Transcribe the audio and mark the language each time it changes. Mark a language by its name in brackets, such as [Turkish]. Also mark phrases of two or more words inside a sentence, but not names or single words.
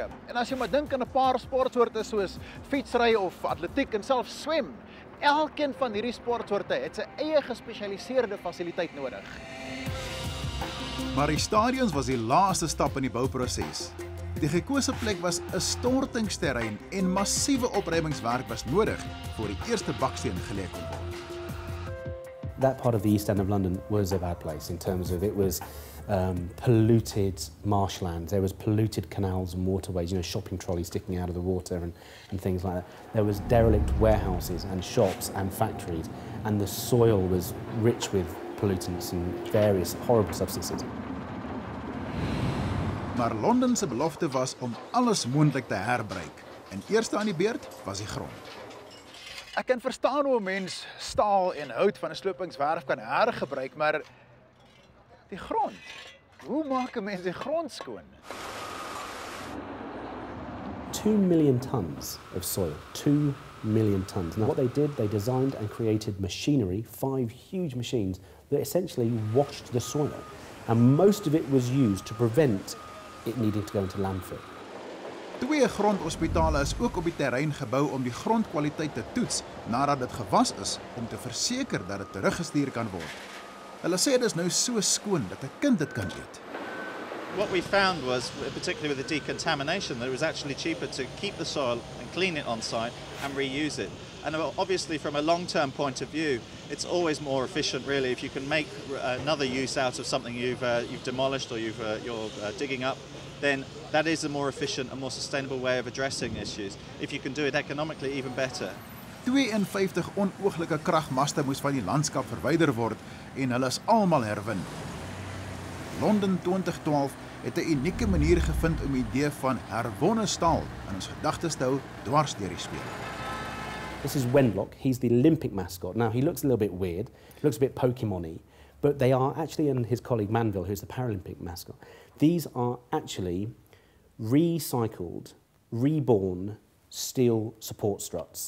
[Afrikaans] En as jy maar dink aan 'n paar sportsoorte soos fietsry of atletiek en selfs swem, elkeen van hierdie sportsoorte het sy eie gespesialiseerde fasiliteit nodig. Maar die stadions was die laaste stap in die bouproses. Die gekose plek was 'n stortingsterrein en massiewe opruimingswerk was nodig voor die eerste baksteen gelê kon word. [English] That part of the East End of London was a bad place in terms of it was polluted marshlands. There was polluted canals and waterways, shopping trolleys sticking out of the water and things like that. There was derelict warehouses and shops and factories, and the soil was rich with pollutants and various horrible substances. [Afrikaans] Maar Londen se belofte was om alles moontlik te herbruik. En eerste aan die beurt was die grond. Ek kan verstaan hoe 'n mens staal en hout van 'n slopingswerf kan hergebruik, maar die grond. Hoe maak 'n mens die grond skoon? [English] 2 million tons of soil. 2 million tons. Now what they did, they designed and created machinery, 5 huge machines that essentially washed the soil. And most of it was used to prevent it needing to go into landfill. [Afrikaans] 2 grondhospitale is ook op die terrein gebou om die grondkwaliteit te toets nadat dit gewas is om te verseker dat dit teruggestuur kan word. Hulle sê dit is nou so skoon dat 'n kind dit kan eet. [English] What we found was, particularly with the decontamination, that it was actually cheaper to keep the soil and clean it on site and reuse it. And obviously from a long-term point of view, it's always more efficient really if you can make another use out of something you've demolished or you're digging up, then that is a more efficient and more sustainable way of addressing issues. If you can do it economically, even better. [Afrikaans] 52 onooglike kragmaste moes van die landskap verwyder word en hulle is almal herwin. Londen 2012 het 'n unieke manier gevind om die idee van herwonne staal in ons gedagtes te hou dwars deur die speel. [English] This is Wenlock. He's the Olympic mascot. Now, he looks a little bit weird, looks a bit Pokemon-y, but they are actually, and his colleague Manville, who's the Paralympic mascot, these are actually recycled, reborn steel support struts.